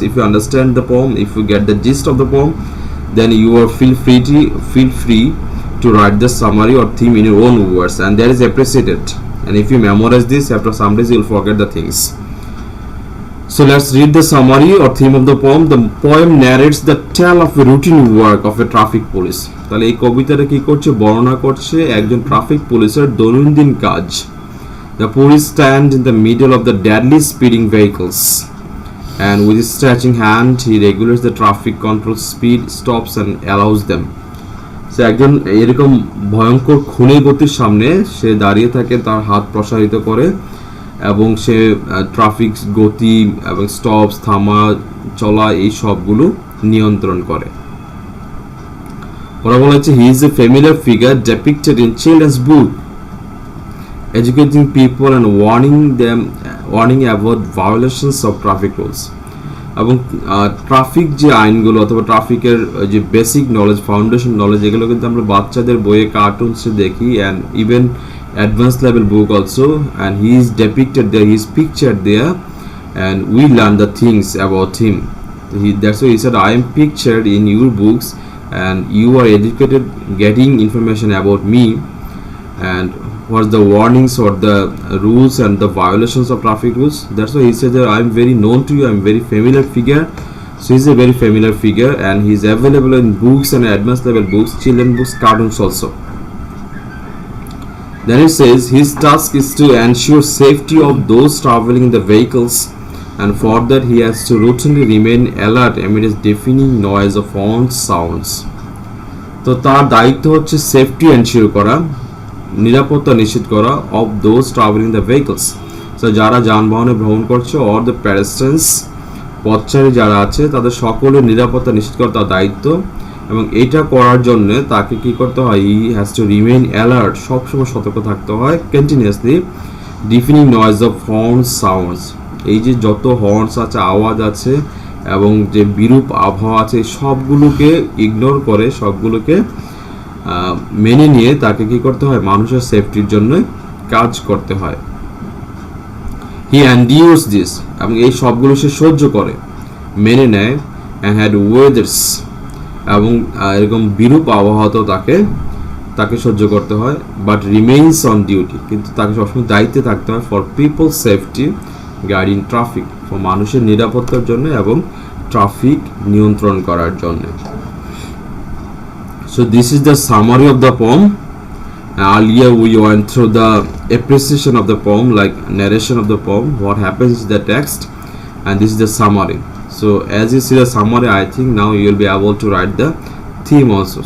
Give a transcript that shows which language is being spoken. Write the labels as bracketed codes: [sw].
[en] If you understand the poem, if you get the gist of the poem, then you are feel free to write the summary or theme in your own words, and that is appreciated. and if you memorize this, after some days you'll forget the things. So let's read the summary or theme of the poem. The poem narrates the tale of a routine work of a traffic police. [bn] তাহলে এই কবিতাটা কি করছে, বর্ণনা করছে একজন traffic পুলিশের দৈনন্দিন কাজ। [en] The police stand in the middle of the deadly speeding vehicles, and with his stretching hand he regulates the traffic, controls speed, stops and allows them. [bn] সে একজন এরকম ভয়ঙ্কর খুনে গতির সামনে সে দাঁড়িয়ে থাকে, তার হাত প্রসারিত করে এবং সে ট্রাফিক গতি এবং স্টপস, থামা, চলা এই সবগুলো নিয়ন্ত্রণ করে। ওরা বলেছে [en] He is a familiar figure depicted in children's book, educating people and warning about violations of traffic rules. [bn] এবং ট্রাফিক যে আইনগুলো অথবা ট্রাফিকের যে বেসিক নলেজ, ফাউন্ডেশন নলেজ, এগুলো কিন্তু আমরা বাচ্চাদের বইয়ে, কার্টুনসে দেখি, [en] And even advanced level book also, and he is depicted there, he is pictured there, and we learn the things about him. That's why he said, I am pictured in your books and you are educated getting information about me and what's the warnings or the rules and the violations of traffic rules. That's why he said that I am very known to you, I am very familiar figure. So he's a very familiar figure and he is available in books and advanced level books, children books, cartoons also. Then it says his task is to ensure safety of those traveling in the vehicles, and for that he has to routinely remain alert amid his deafening noise of horns sounds. [bn] তো তার দায়িত্ব হচ্ছে safety ensure করা, নিরাপত্তা নিশ্চিত করা [en] Of those travelling the vehicles. [bn] So যারা যানবাহনে ভ্রমণ করছে [en] or the pedestrians, [bn] পথচারী যারা আছে তাদের সকলের নিরাপত্তা নিশ্চিত করা তার দায়িত্ব। এবং এটা করার জন্য তাকে কি করতে হয়, [en] he has to remain alert, [bn] সবসময় সতর্ক থাকতে হয়, [en] continuously deafening noise of horns sounds, [bn] এই যে যত হর্নস আছে, আওয়াজ আছে এবং যে বিরূপ আবহাওয়া আছে সবগুলোকে ইগনোর করে, সবগুলোকে মেনে নিয়ে তাকে কি করতে হয়, মানুষের সেফটির জন্য কাজ করতে হয়। [en] he endures this, [bn] এবং এই সবগুলো সে সহ্য করে, মেনে নেয়, [en] and had weathers, [bn] এবং এরকম বিরূপ আবহাওয়াতেও তাকে সহ্য করতে হয়। [en] but remains on duty, [bn] কিন্তু তাকে সবসময় দায়িত্বে থাকতে হয় [en] for people safety guiding traffic, [bn] মানুষের নিরাপত্তার জন্য এবং ট্রাফিক নিয়ন্ত্রণ করার জন্য। [en] So this is the summary of the poem. Earlier we went through the appreciation of the poem, like narration of the poem, what happens in the text, and this is the summary. So as you see the summary, I think now you will be able to write the theme also.